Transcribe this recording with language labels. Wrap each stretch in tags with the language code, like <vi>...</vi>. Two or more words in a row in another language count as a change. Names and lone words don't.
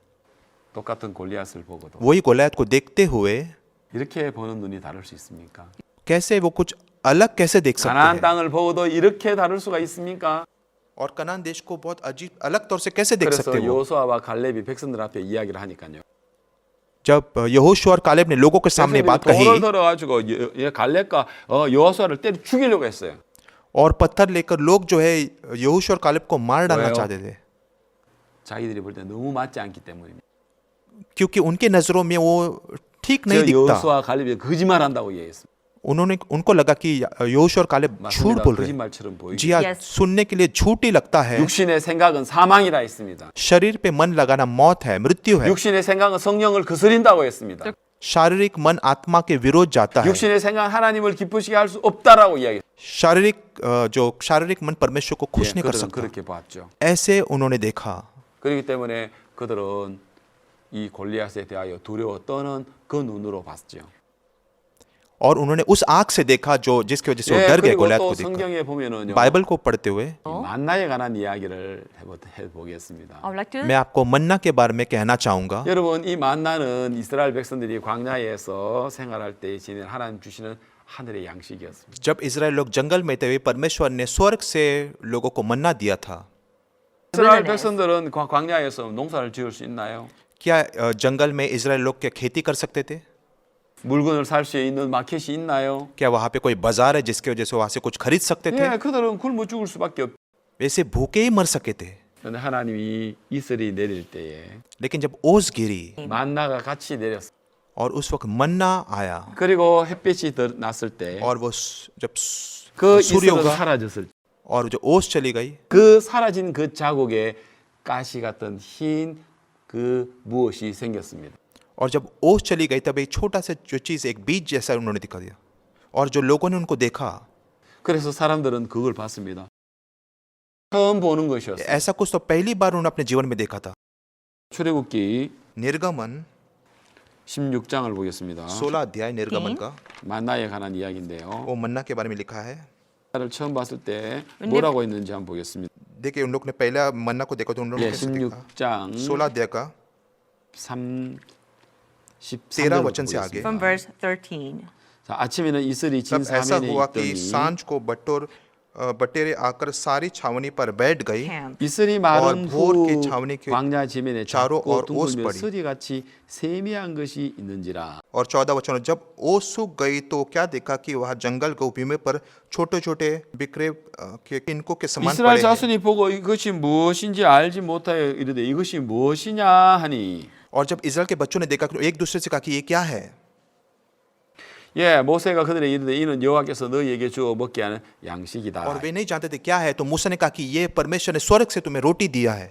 <ko>똑같은 골리앗을 보고도</ko> <hi>वही गोलायत को देखते हुए</hi> <ko>이렇게 보는 눈이 다를 수 있습니까?</ko> <hi>कैसे वो कुछ अलग कैसे देख सकते</hi> <ko>가나안</ko> <hi>हैं,</hi> <ko>땅을 보고도 이렇게 다를 수가 있습니까?</ko> <hi>और कनान देश को बहुत अजीब अलग तौर से कैसे देख</hi> <ko>그래서</ko> <hi>सकते हो।</hi> <ko>여호수아와 갈렙이 백성들 앞에 이야기를 하니까요.</ko> <hi>जब यहोशू और कालेब ने लोगों के सामने बात</hi> <ko>돌을</ko> <hi>कही</hi> <ko>들어가지고 갈렙과 여호수아를 때려 죽이려고 했어요.</ko> <hi>और पत्थर लेकर लोग जो है यहोशू और कालेब को मार डालना</hi> <ko>왜요?</ko> <hi>चाहते थे,</hi> <ko>자기들이 볼 때 너무 맞지 않기 때문입니다.</ko> <hi>क्योंकि उनके नजरों में वो ठीक</hi> <ko>저</ko> <hi>नहीं दिखता।</hi> <ko>여호수아 갈렙이 거짓말한다고 얘기했습니다.</ko> <hi>उनको लगा कि यहोशू और कालेब झूठ</hi> <ko>맞습니다.</ko> <hi>बोल रहे हैं।</hi> <ko>거짓말처럼 보이죠.</ko> <hi>जी हाँ, Yes. सुनने के लिए झूठ ही लगता है।</hi> <ko>육신의 생각은 사망이라 했습니다.</ko> <hi>शरीर पे मन लगाना मौत है, मृत्यु है।</hi> <ko>육신의 생각은 성령을 거스린다고 했습니다.</ko> <hi>शारीरिक मन आत्मा के विरोध जाता है।</hi> <ko>육신의 생각은 하나님을 기쁘시게 할 수 없다라고 이야기했어요.</ko> <hi>शारीरिक मन परमेश्वर को खुश नहीं कर</hi> <ko>그들은</ko> <hi>सकता।</hi> <ko>그렇게 봤죠.</ko> <hi>ऐसे उन्होंने देखा,</hi> <ko>그렇기 때문에 그들은 이 골리앗에 대하여 두려워 떠는 그 눈으로 봤죠.</ko> <hi>और उन्होंने उस आंख से देखा जो जिसकी वजह से वो</hi> <ko>예,</ko> <hi>डर गए</hi> <ko>그리고</ko> <hi>गोलियत</hi> <ko>또</ko> <hi>को देखकर।</hi> <ko>성경에 보면은요.</ko> <hi>बाइबल को पढ़ते हुए</hi> <ko>이 만나에 관한 이야기를 해보겠습니다.</ko> <en>I would like to</en> <hi>मैं आपको मन्ना के बारे में कहना चाहूंगा।</hi> <ko>여러분 이 만나는 이스라엘 백성들이 광야에서 생활할 때 지닌 하나님 주시는 하늘의 양식이었습니다.</ko> <hi>जब इजराइल लोग जंगल में थे, परमेश्वर ने स्वर्ग से लोगों को मन्ना दिया था।</hi> <ko>이스라엘 Wilderness. 백성들은 광야에서 농사를 지을 수 있나요?</ko> <hi>क्या जंगल में इजराइल लोग क्या खेती कर सकते थे?</hi> <ko>물건을 살 수 있는 마켓이 있나요?</ko> <hi>क्या वहाँ पे कोई बाजार है जिसकी वजह से वहाँ से कुछ खरीद सकते थे?</hi> <ko>예, 그들은 굶어 죽을 수밖에 없.</ko> <hi>वैसे भूखे ही मर सके थे।</hi> <ko>그런데 하나님이 이슬이 내릴 때에</ko> <hi>लेकिन जब ओस गिरी</hi> <ko>만나가 같이 내렸어.</ko> <hi>और उस वक्त मन्ना आया</hi> <ko>그리고 햇빛이 났을 때</ko> <hi>और वो जब</hi> <ko>그</ko> <hi>सूर्य</hi> <ko>이슬은</ko> <hi>उगा</hi> <ko>사라졌을 때</ko> <hi>और जो ओस चली गई,</hi> <ko>그 사라진 그 자국에 가시 같은 흰 그 무엇이 생겼습니다.</ko> <hi>और जब ओस चली गई तब एक छोटा सा जो चीज एक बीज जैसा उन्होंने दिखा दिया और जो लोगों ने उनको देखा,</hi> <ko>그래서 사람들은 그걸 봤습니다. 처음 보는 것이었어요.</ko> <hi>ऐसा कुछ तो पहली बार उन्होंने अपने जीवन में देखा था।</hi> <ko>출애굽기</ko> <hi>निर्गमन</hi> <ko>16장을 보겠습니다.</ko> <hi>16 अध्याय निर्गमन का</hi> <ko>만나에 관한 이야기인데요.</ko> <hi>वो मन्ना के बारे में लिखा है।</hi> <ko>를 처음 봤을 때 뭐라고 했는지 한번 보겠습니다.</ko> <hi>देखिए उन लोग ने पहला मन्ना को देखा तो उन लोगों ने</hi> <ko>예,</ko> <hi>कैसे देखा?</hi> <ko>16장</ko> <hi>16 अध्याय का 13 वचन से आगे।</hi> <en>from verse 13.</en> <ko>자, 아침에는 이슬이 진</ko> <hi>तब ऐसा</hi> <ko>사면에</ko> <hi>हुआ कि</hi> <ko>있더니</ko> <hi>सांझ को बटोर बटेरें आकर सारी छावनी पर बैठ गई camp.</hi> <ko>이슬이 마른</ko> <hi>भोर</hi> <ko>후</ko> <hi>की छावनी के</hi> <ko>광야 지면에</ko> <hi>चारों</hi> <ko>작고</ko> <hi>ओर ओस</hi> <ko>둥글며</ko> <hi>पड़ी।</hi> <ko>서리같이 세미한 것이 있는지라.</ko> <hi>और 14 वचन जब ओस सूख गई तो क्या देखा कि वह जंगल को भूमि पर छोटे छोटे बिखरे के किनको के समान</hi> <ko>이스라엘</ko> <hi>पड़े हैं।</hi> <ko>자손이 보고 이것이 무엇인지 알지 못하여 이르되 이것이 무엇이냐 하니.</ko> <hi>और जब इस्राएल के बच्चों ने देखा कि एक दूसरे से कहा कि ये क्या है,</hi> <ko>예, 모세가 그들에게 이르되 이는 여호와께서 너희에게 주어 먹게 하는</ko> <hi>और</hi> <ko>양식이다.</ko> <hi>वे नहीं जानते थे क्या है, तो मूसा ने कहा कि ये परमेश्वर ने स्वर्ग से तुम्हें रोटी दिया है।</hi>